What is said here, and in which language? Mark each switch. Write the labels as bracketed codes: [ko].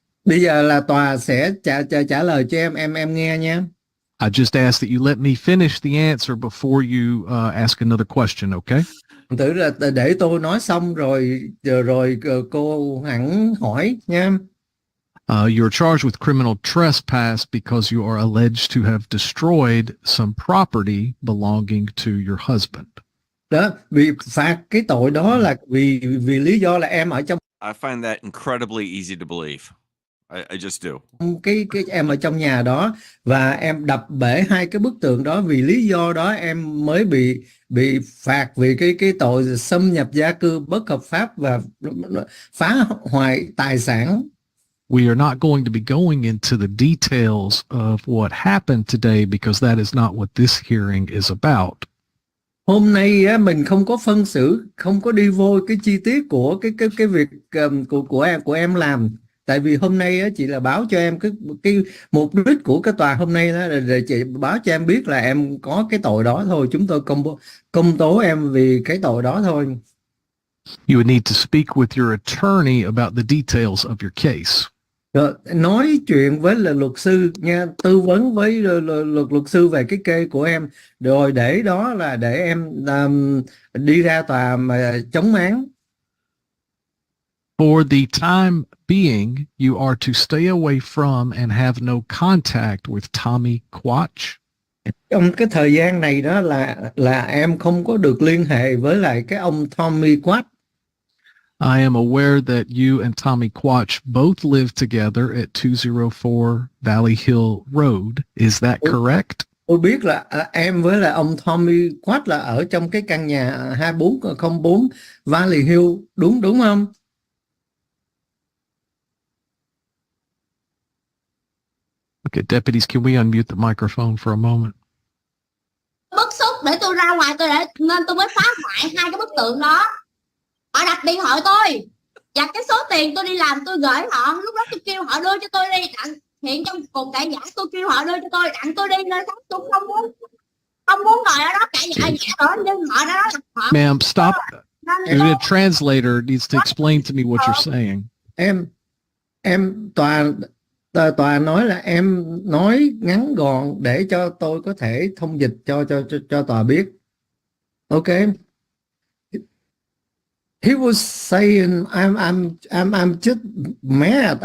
[vi] Bây giờ là tòa sẽ trả lời cho em nghe nha. [en] I just asked that you let me finish the answer before you ask another question, okay? [vi] Tự là để tôi nói xong rồi cô hẳn hỏi nha. [en] You're charged with criminal trespass because you are alleged to have destroyed some property belonging to your husband. [vi] Đó, vì phạt cái tội đó là vì lý do là em ở trong [en] I find that incredibly easy to believe. I just do. [vi] cái em ở trong nhà đó và em đập bể hai cái bức tượng đó, vì lý do đó em mới bị phạt vì cái tội xâm nhập gia cư bất hợp pháp và phá hoại tài sản. [en] We are not going to be going into the details of what happened today because that is not what this hearing is about. [vi] Hôm nay á, mình không có phân xử, không có đi vô cái chi tiết của cái việc của em làm. Tại vì hôm nay á, chị là báo cho em cái mục đích của cái tòa hôm nay đó là để chị báo cho em biết là em có cái tội đó thôi. Chúng tôi công tố em vì cái tội đó thôi. [en] You would need to speak with your attorney about the details of your case. [vi] Rồi, nói chuyện với là luật sư nha, tư vấn với luật sư về cái kê của em, rồi để đó là để em đi ra tòa mà chống án. [en] For the time being, you are to stay away from and have no contact with Tommy Quach. [vi] Trong cái thời gian này đó là em không có được liên hệ với lại cái ông Tommy Quach. [en] I am aware that you and Tommy Quach both live together at 204 Valley Hill Road. Is that correct? [vi] Tôi biết là em với là ông Tommy Quach là ở trong cái căn nhà 2404 Valley Hill, đúng không? [en] Okay, deputies, can we unmute the microphone for a moment? [vi] Bức xúc để tôi ra ngoài nên tôi mới phá hoại hai cái bức tượng đó. Họ đặt điện thoại tôi và cái số tiền tôi đi làm tôi gửi họ, lúc đó tôi kêu họ đưa cho tôi đi đặng, hiện trong cuộc cãi vã tôi kêu họ đưa cho tôi đặng tôi đi nơi khác, tôi không muốn ngồi ở đó cãi vã nữa, nhưng họ đó họ. [en] Ma'am, stop. The translator needs to explain to me what you're saying. [vi] Em tòa nói là em nói ngắn gọn để cho tôi có thể thông dịch cho tòa biết. [en] Okay. He was saying, I'm just mad.